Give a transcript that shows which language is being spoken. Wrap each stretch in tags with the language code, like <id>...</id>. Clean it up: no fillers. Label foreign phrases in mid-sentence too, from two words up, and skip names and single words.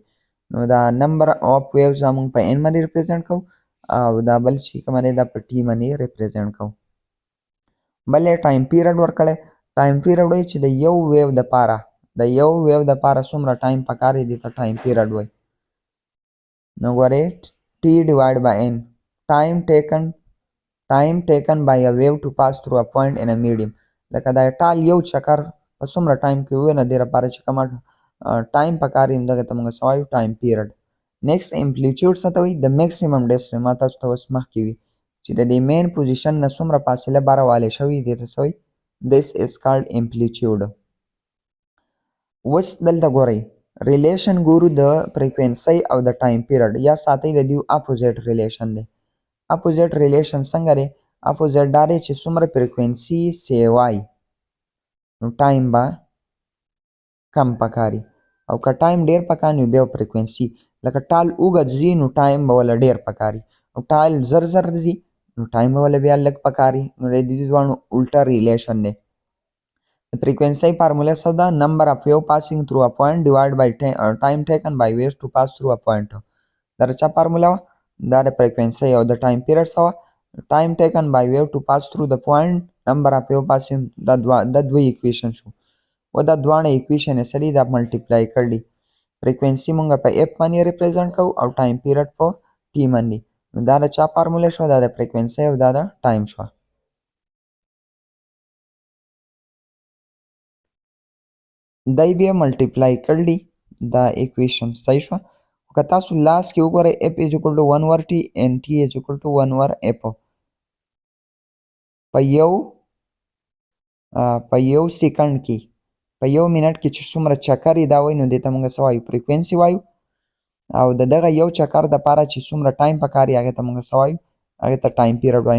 <ps>نو دا</ps> <en>number of waves</en> <ps>موږ په ان باندې ریپرزینټ کوو او دا بل چې کومه دی دا په ټي باندې ریپرزینټ کوو. بل یې</ps> <en>time period</en> <ps>ورکړی</ps> <en>time period</en> <ps>وایي چې د یو ویو دپاره څومره ټایم پکار دی دې ته</ps> <en>time period</en> <ps>وایي. نو ګورئ</ps> <en>T divide by N time taken by a wave to pass through a point in a medium.</en> <ps>لکه دا ټال یو چکر په څومره ټایم کې ووینه دې لپاره چې کومه ټایم پکار وي دغه ته موږ څه وایو</ps> <en>time period. next amplitude</en> <ps>څه ته وایي</ps> <en>maximum distance</en> <ps>ما تاسو ته اوس مخکې وي چې د دې</ps> <en>mean position</en> <ps>نه څومره فاصله باره والی شوي دې ته څه وایي</ps> <en>this is called amplitude.</en> <ps>اوس دلته ګورئ ریلیشن ګورو د فریکوینسۍ او د</ps> <en>time period</en> <ps>یا ساتئ د دوی</ps> <en>opposite relation</en> <ps>دی.</ps> <en>opposite relation</en> <ps>څنګه دی اپوزیټ دا دی چې څومره فریکوینسي سیوای نو ټایم به کم پکاري او که ټایم ډیر پکار نو بیا فریکوینسي لکه ټال اوږد ځي نو ټایم به وله ډیر پکاري او ټال زر زر ځي نو ټایم به وله بیا لږ پکاري نو د دې دواړو الټه ریلیشن دی. د فریکوینسۍ فارموله څه ده</ps> <en>number of wave passing through a point divide by time taken by waves to pass through a point.</en> <ps>دا د چا فارموله وه دا د فریکوینسۍ او د</ps> <en>time period</en> <ps>څه وه</ps> <en>time taken by wave to pass through the point number of wave passing</en> <ps>دا دوه ایکویشن شو و دا دواړه ایکویشن یې څه دي دا ملټیپلای کړي فریکوینسي مونږ په اف باندې ریپرزینټ کوو او</ps> <en>time period</en> <ps>په ټي باندې نو دا د چا فارموله شوه دا د فریکوینسي او دا د ټایم شوه. دای بیا ملټیپلای کړي دا ایکویشن صحیح شوه که تاسو لاس کې وګورئ</ps> <en>f is equal to 1 over T</en> <ps>ان</ps> <en>T is equal to 1 over f</en> <ps>په یو سیکنډ کې په یو منټ کې چې څومره چکر یې دا وایي نو دې ته موږ څه وایو فریکوینسي وایو او د دغه یو چکر دپاره چې څومره ټایم پکار یي هغې ته موږ څه وایو هغې ته</ps> <en>time period</en> <ps>وایو.</ps>